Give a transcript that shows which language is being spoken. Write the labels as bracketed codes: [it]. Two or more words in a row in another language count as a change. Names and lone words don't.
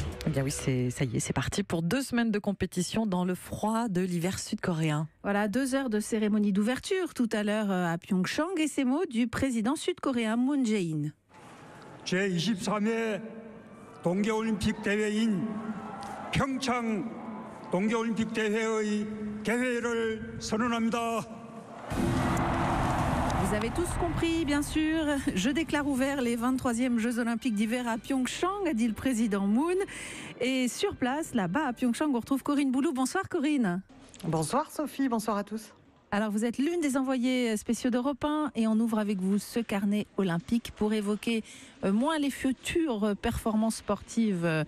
[fr] bien oui, ça y est, c'est parti pour 2 semaines de compétition dans le froid de l'hiver sud-coréen. Voilà, 2 heures de cérémonie d'ouverture tout à l'heure à Pyeongchang et ces mots du président sud-coréen Moon Jae-in. [ko] 제23회 동계올림픽 대회인 평창 동계올림픽 대회의 개회를 선언합니다. [fr] Vous avez tous compris, bien sûr. Je déclare ouvert les 23e Jeux Olympiques d'hiver à Pyeongchang, a dit le président Moon. Et sur place, là-bas à Pyeongchang, on retrouve Corinne Boulou. Bonsoir Corinne. Bonsoir Sophie, bonsoir à tous. Alors vous êtes l'une des envoyées spéciaux d'Europe 1 et on ouvre avec vous ce carnet olympique pour évoquer moins les futures performances sportives.